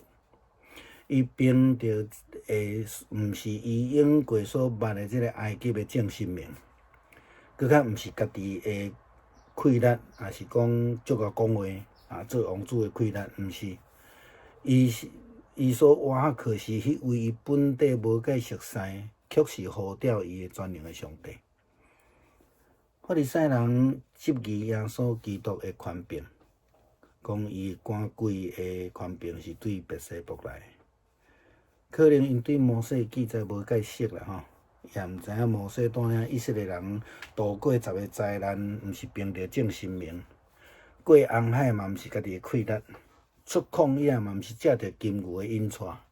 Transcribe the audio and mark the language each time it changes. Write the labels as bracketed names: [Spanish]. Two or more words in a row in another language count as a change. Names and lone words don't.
[Min Nan Chinese] 伊凭着毋是伊用过所捌的这个埃及的正神明，搁较毋是家己的气力，也是讲足够讲话做王子的气力，毋是。伊所活可是迄位伊本地无解熟悉，却是呼召伊的全能的上帝。法利赛人质疑耶稣基督的权柄，讲伊赶鬼的权柄是对别西卜来。可能因对摩西记载无解熟啦也毋知影摩西带领以色列人渡过10个灾难，毋是凭着正神明；过红海嘛，毋是家己的气力；出旷野嘛，毋是借着金牛的引带。